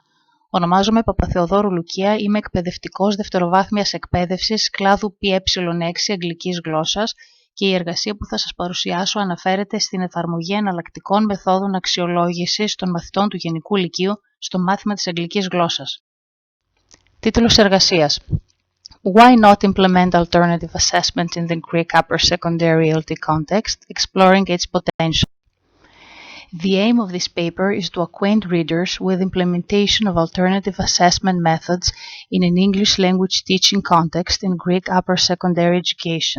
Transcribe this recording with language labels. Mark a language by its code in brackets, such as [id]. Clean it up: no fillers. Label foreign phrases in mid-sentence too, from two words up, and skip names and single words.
[el] Ονομάζομαι Παπαθεοδώρου Λουκία, είμαι εκπαιδευτικός Δευτεροβάθμιας Εκπαίδευσης, κλάδου EEPEK Αγγλικής Γλώσσας και η εργασία που θα σας παρουσιάσω αναφέρεται στην εφαρμογή εναλλακτικών μεθόδων αξιολόγησης των μαθητών του Γενικού Λυκείου στο μάθημα της Αγγλικής Γλώσσας. Τίτλος εργασίας: [en] Why not implement alternative assessment in the Greek Upper Secondary ELT context, exploring its potential? The aim of this paper is to acquaint readers with implementation of alternative assessment methods in an English language teaching context in Greek Upper Secondary education.